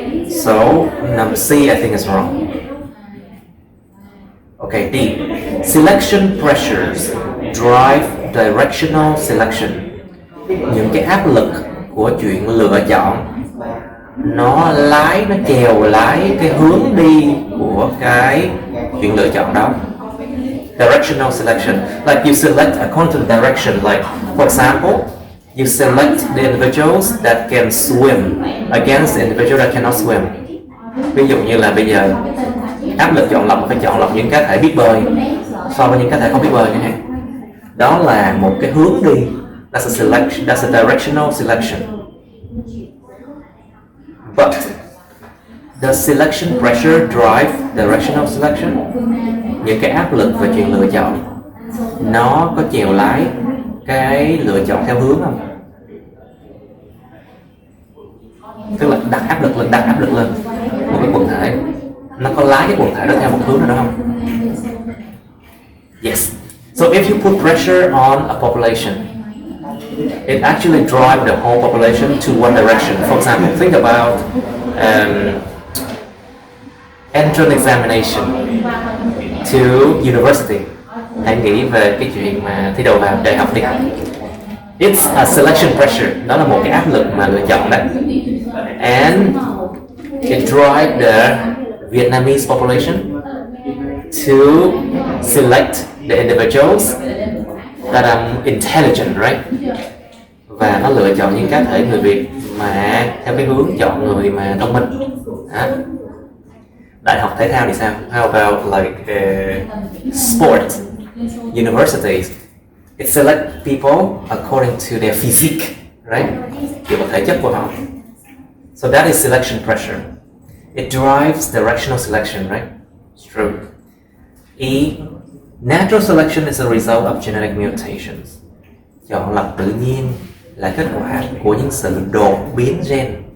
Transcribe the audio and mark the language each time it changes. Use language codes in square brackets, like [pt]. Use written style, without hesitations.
[en] So number C, I think, is wrong. Okay, D. Selection pressures drive directional selection. [vi] Những cái áp lực của chuyện lựa chọn nó chèo lái cái hướng đi của cái chuyện lựa chọn đó. [en] Directional selection, like you select according to the direction. Like for example, you select the individuals that can swim against the individual that cannot swim. [vi] Ví dụ như là bây giờ áp lực chọn lọc phải chọn lọc những cá thể biết bơi so với những cá thể không biết bơi chẳng hạn. Đó là một cái hướng đi. [en] That's a selection. That's a directional selection. But does selection pressure drive directional selection? [vi] Những cái áp lực về chuyện lựa chọn nó có chèo lái cái lựa chọn theo hướng không? Tức là đặt áp lực lên một cái quần thể, nó có lái cái quần thể đó theo một hướng nào đó không? [en] Yes. So if you put pressure on a population, it actually drives the whole population to one direction. For example, think about entrance examination to university. [vi] Hãy nghĩ về cái chuyện mà thi đầu vào đại học đi. [en] It's a selection pressure. [vi] Đó là một cái áp lực mà lựa chọn đấy. [en] And it drives the Vietnamese population to select the individuals that are intelligent, right? [vi] Và nó lựa chọn những cá thể người Việt mà theo cái hướng chọn người mà thông minh. Đại học thể thao thì sao? [en] How about like sports, universities? It select people according to their physique, right? [vi] Dựa vào thể chất của họ. [en] So that is selection pressure. It drives directional selection, right? It's true. E. Natural selection is a result of genetic mutations. [vi] Chọn lọc tự nhiên là kết quả của những sự đột biến gen.